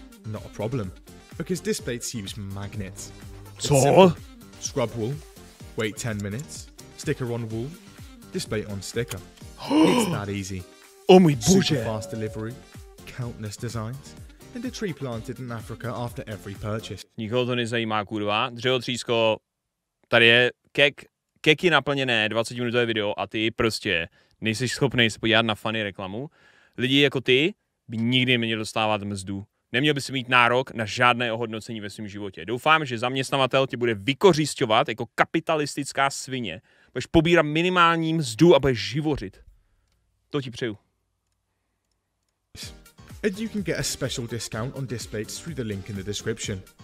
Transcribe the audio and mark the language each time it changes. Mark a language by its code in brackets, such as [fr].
[en] Not a problem. Because displays use magnets. [cs] Co? [en] Scrub wool. Wait 10 minutes. Sticker on wool. Display on sticker. It's that easy. [cs] Oh můj bože. [en] Super fast delivery. Countless designs. And a tree planted in Africa after every purchase. [cs] Nikoho to nezajímá, kurva. Dřevotřísko, tady je keky naplněné, 20-minutové video a ty prostě nejsi schopný se podívat na funny reklamu. Lidi jako ty by nikdy neměli dostávat mzdu. Neměl by si mít nárok na žádné ohodnocení ve svém životě. Doufám, že zaměstnavatel tě bude vykořisťovat jako kapitalistická svině. Budeš pobírat minimální mzdu a budeš živořit. To ti přeju. [en] And you can get a special discount on displays through the link in the description.